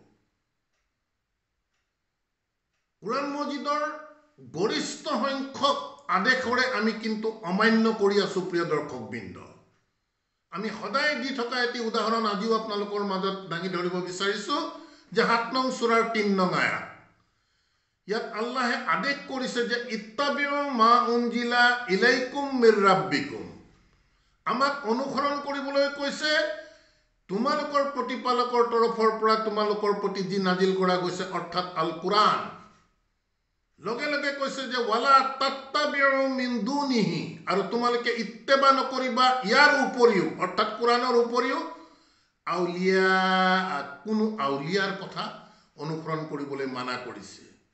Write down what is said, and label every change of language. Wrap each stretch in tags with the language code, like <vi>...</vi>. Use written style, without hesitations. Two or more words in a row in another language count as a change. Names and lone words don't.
<as>কুৰাণ মজিদৰ গৰিষ্ঠ সংখ্যক আদেশৰে আমি কিন্তু অমান্য কৰি আছো। প্ৰিয় দৰ্শকবৃন্দ, আমি সদায় দি থকা এটি উদাহৰণ আজিও আপোনালোকৰ মাজত দাঙি ধৰিব বিচাৰিছো যে ৭ নং সূৰাৰ ৩ নং আয়াত। ইয়াত আল্লাহে আদেশ কৰিছে যে</as> <ar>اتبعوا ما أنزل إليكم من ربكم,</ar> <as>আমাক অনুসৰণ কৰিবলৈ কৈছে তোমালোকৰ প্ৰতিপালকৰ তৰফৰ পৰা তোমালোকৰ প্ৰতি যি নাজিল কৰা গৈছে অৰ্থাৎ আল কুৰান লগে লগে কৈছে যে</as> <ar>ولا تتبعوا من دونه</ar> <as>আৰু তোমালোকে ইত্তেবা নকৰিবা ইয়াৰ উপৰিও অৰ্থাৎ কুৰানৰ উপৰিও আউলিয়া কোনো আউলিয়াৰ কথা অনুসৰণ কৰিবলৈ মানা কৰিছে</as>